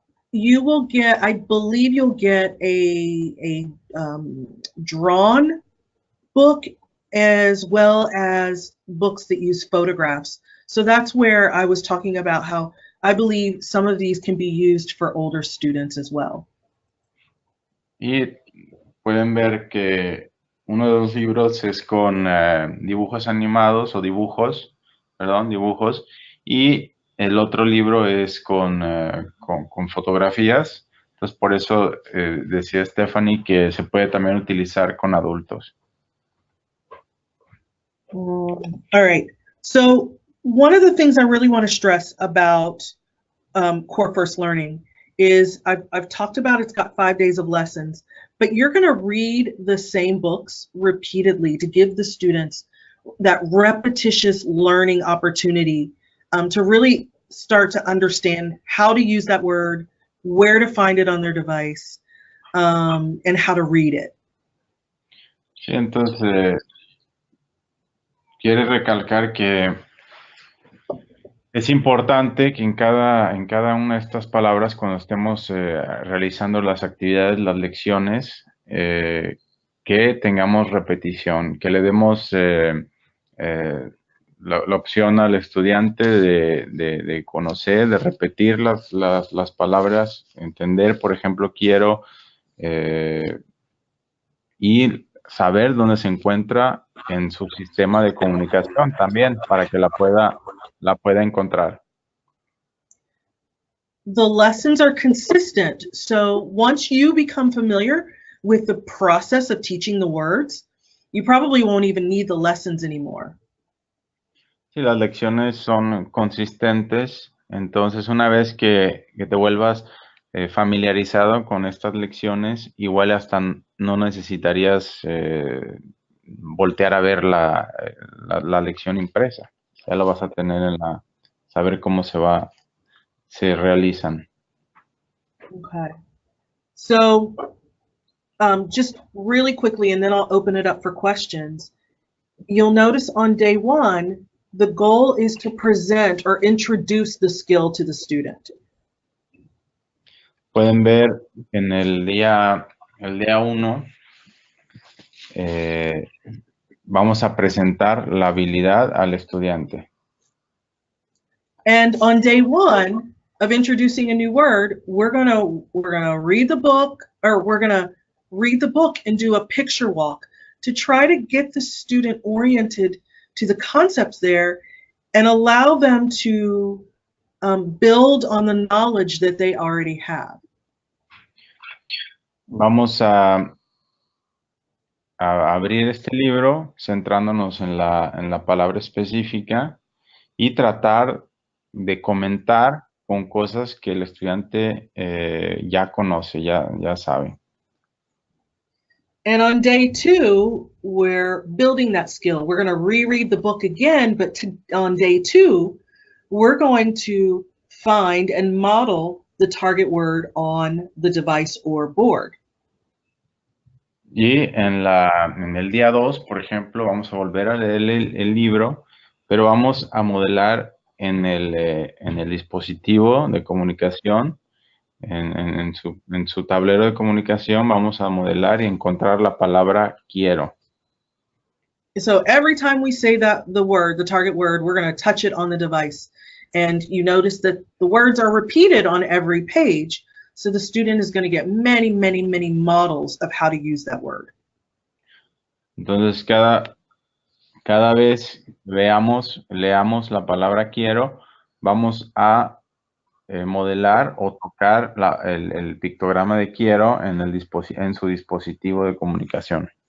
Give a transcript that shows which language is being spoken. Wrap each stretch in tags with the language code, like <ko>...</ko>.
<en>You will get, I believe you'll get a drawn book as well as books that use photographs. So that's where I was talking about how I believe some of these can be used for older students as well.</en> <es>Y pueden ver que uno de los libros es con dibujos animados o dibujos, y el otro libro es con fotografías. Entonces, por eso decía Stephanie que se puede también utilizar con adultos.</es> <en>All right. So one of the things I really want to stress about Core First Learning is I've talked about it's got 5 days of lessons, but you're going to read the same books repeatedly to give the students that repetitious learning opportunity to really start to understand how to use that word, where to find it on their device, and how to read it.</en> <es>Sí, entonces quiere recalcar que Es importante que en cada una de estas palabras, cuando estemos realizando las actividades, las lecciones, que tengamos repetición, que le demos la opción al estudiante de conocer, de repetir las palabras, entender, por ejemplo, quiero, y saber dónde se encuentra en su sistema de comunicación también, para que la pueda encontrar.</es> <en>The lessons are consistent. So once you become familiar with the process of teaching the words, you probably won't even need the lessons anymore.</en> <es>Sí, las lecciones son consistentes, entonces una vez que te vuelvas familiarizado con estas lecciones, igual hasta no necesitarías voltear a ver la lección impresa. Ya lo vas a tener saber cómo se realizan.</es> <en>Okay. So just really quickly, and then I'll open it up for questions. You'll notice on day one, the goal is to present or introduce the skill to the student.</en> <es>Pueden ver en el día 1, vamos a presentar la habilidad al estudiante.</es> <en>And on day one of introducing a new word, we're gonna read the book, or we're gonna read the book and do a picture walk to try to get the student oriented to the concepts there and allow them to build on the knowledge that they already have.</en> <es>Vamos a abrir este libro centrándonos en la palabra específica y tratar de comentar con cosas que el estudiante ya conoce, ya sabe.</es> <en>And on day two, we're building that skill. We're going to reread the book again, but on day two, we're going to find and model the target word on the device or board.</en> <es>Y en el día 2, por ejemplo, vamos a volver a leer el libro, pero vamos a modelar en el dispositivo de comunicación, en su tablero de comunicación, vamos a modelar y encontrar la palabra quiero.</es> <en>So every time we say the target word, we're going to touch it on the device. And you notice that the words are repeated on every page. So the student is going to get many, many, many models of how to use that word.</en> <es>Entonces, cada vez leamos la palabra quiero, vamos a modelar o tocar el pictograma de quiero en su dispositivo de comunicación.</es>